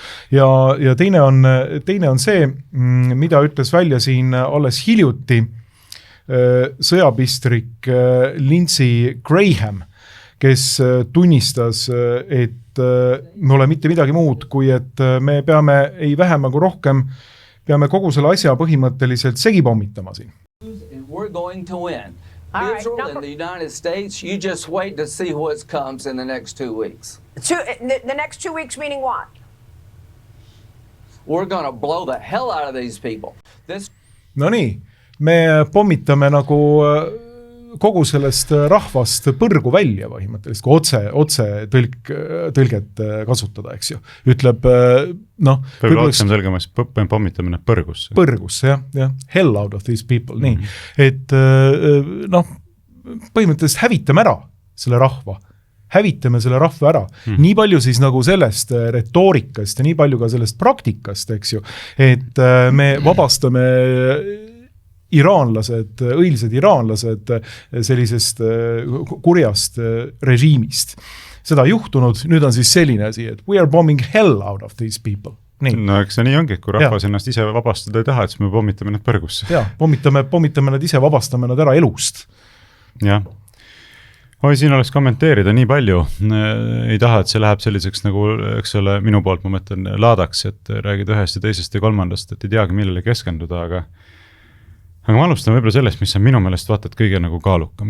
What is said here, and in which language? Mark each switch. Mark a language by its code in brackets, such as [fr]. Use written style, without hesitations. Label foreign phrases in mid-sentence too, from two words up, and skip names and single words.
[et] Ja teine on see, mida ütles välja siin alles hiljuti sõjapistrik Lindsey Graham, kes tunnistas, et me ole mitte midagi muud, kui et me peame ei vähem kui rohkem, peame kogu selle asja põhimõtteliselt segi pommitama siin. [en] We're going to win. Israel and the United States, you just wait to see what comes in the next 2 weeks. The next 2 weeks meaning what? We're going to blow the hell out of these people. [et] No nii, me pommitame nagu kogu sellest rahvast põrgu välja põhimõtteliselt, kui otse tõlget kasutada, eks ju. Ütleb, võib-olla otsem tõlgemas, pommitamine põrgusse. Põrgusse, jah. [en] Hell out of these people, [et] nii. Et põhimõtteliselt hävitame ära selle rahva. Hävitame selle rahva ära. Nii palju siis nagu sellest retoorikast ja nii palju ka sellest praktikast, eks ju, et me vabastame iraanlased, õilsed iraanlased sellisest kurjast režiimist. Seda juhtunud, nüüd on siis selline asi, et [en] we are bombing hell out of these people. [et] Nii. No eks see nii ongi, kui rahvas ennast ise vabastada ei taha, et siis me pommitame need põrgusse. Ja, pommitame nad ise, vabastame nad ära elust. Jah. Siin oleks kommenteerida nii palju. Ei taha, et see läheb selliseks nagu, eks ole, minu poolt ma mõtlen laadaks, et räägid ühest ja teisest ja kolmandast, et ei teagi millele keskenduda, aga ma alustan võib-olla sellest, mis on minu meelest vaatad kõige nagu kaalukam.